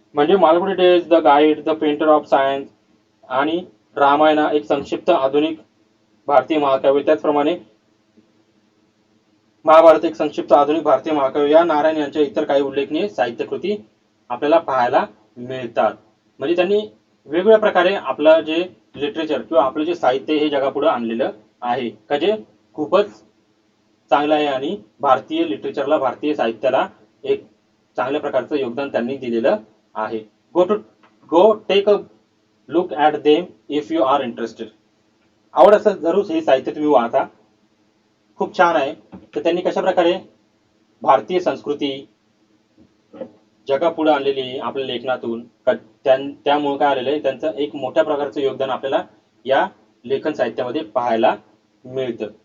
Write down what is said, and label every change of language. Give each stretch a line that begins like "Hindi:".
Marathi: म्हणजे Malgudi days, the guide, the painter of science आणि रामायणा एक संक्षिप्त आधुनिक भारतीय महाकाव्य, त्याचप्रमाणे महाभारत एक संक्षिप्त आधुनिक भारतीय महाकाव्य या नारायण यांच्या इतर काही उल्लेखनीय साहित्यकृती आपल्याला पाहायला मिळतात. म्हणजे त्यांनी वेगवेगळ्या प्रकारे आपलं जे लिटरेचर किंवा आपलं जे साहित्य हे जगापुढे आणलेलं आहे का जे खूपच चांगलं आहे आणि भारतीय लिटरेचरला, भारतीय साहित्याला एक चांगल्या प्रकारचं योगदान त्यांनी दिलेलं आहे.
English: Go take a look at them if you are interested.
Marathi: आवड असेल जरूर हे साहित्य तुम्ही वाचा, खूप छान आहे. तर त्यांनी कशा प्रकारे भारतीय संस्कृती जगापुढे आणलेली आपल्या लेखनातून त्यामुळे काय आलेलं आहे त्यांचं एक मोठ्या प्रकारचं योगदान आपल्याला या लेखन साहित्यामध्ये पाहायला मिळतं.